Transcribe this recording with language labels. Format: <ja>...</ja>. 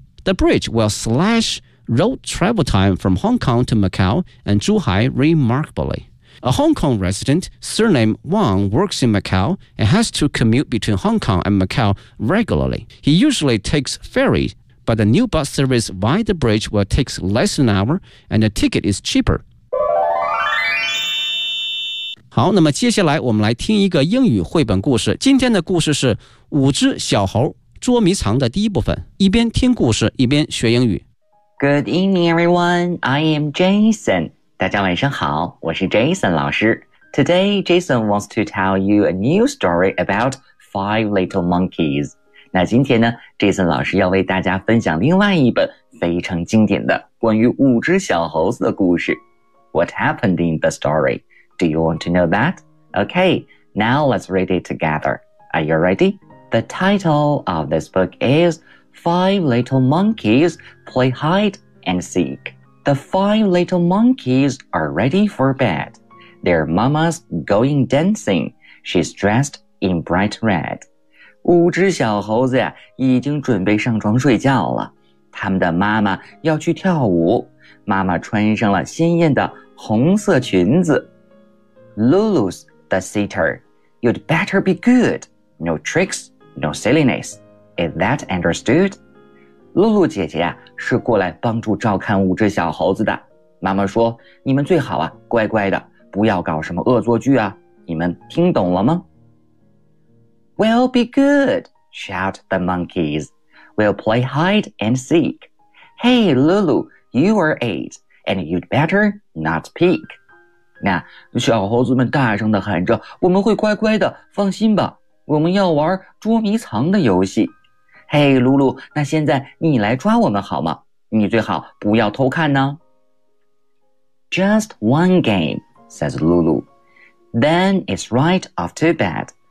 <en>The bridge will slash road travel time from Hong Kong to Macau and Zhuhai remarkably. A Hong Kong resident surnamed Wang works in Macau and has to commute between Hong Kong and Macau regularly. He usually takes ferry, but the new bus service via the bridge will take less than an hour and the ticket is cheaper.</en> <zh>好，那么接下来我们来听一个英语绘本故事。今天的故事是五只小猴捉迷藏的第一部分。一边听故事，一边学英语。</zh> <en>Good evening, everyone. I am Jason.</en> <zh>大家晚上好，我是 Jason 老师。</zh> <en>Today, Jason wants to tell you a new story about five little monkeys.</en> <zh>那今天呢 ,Jason 老师要为大家分享另外一本非常经典的关于五只小猴子的故事。</zh> <en>What happened in the story? Do you want to know that? Okay, now let's read it together. Are you ready? The title of this book is Five Little Monkeys Play Hide and seek. The five little monkeys are ready for bed. Their mama's going dancing. She's dressed in bright red.</en> <zh>五只小猴子已经准备上床睡觉了。他们的妈妈要去跳舞。妈妈穿上了鲜艳的红色裙子。</zh> <en>Lulu's the sitter. You'd better be good. No tricks, no silliness. Is that understood?</en> <zh>Lulu 姐姐是过来帮助照看五只小猴子的。妈妈说，你们最好乖乖的，不要搞什么恶作剧啊。你们听懂了吗？</zh> <en>We'll be good, shout the monkeys. We'll play hide and seek. Hey, Lulu, you are eight, and you'd better not peek.</en> <zh>那小猴子们大声地喊着，我们会乖乖的，放心吧，我们要玩捉迷藏的游戏。 Hey, Lulu, 那现在你来抓我们好吗？你最好不要偷看呢。</zh> <en>Just one game, says Lulu. Then it's right off to bed.</en>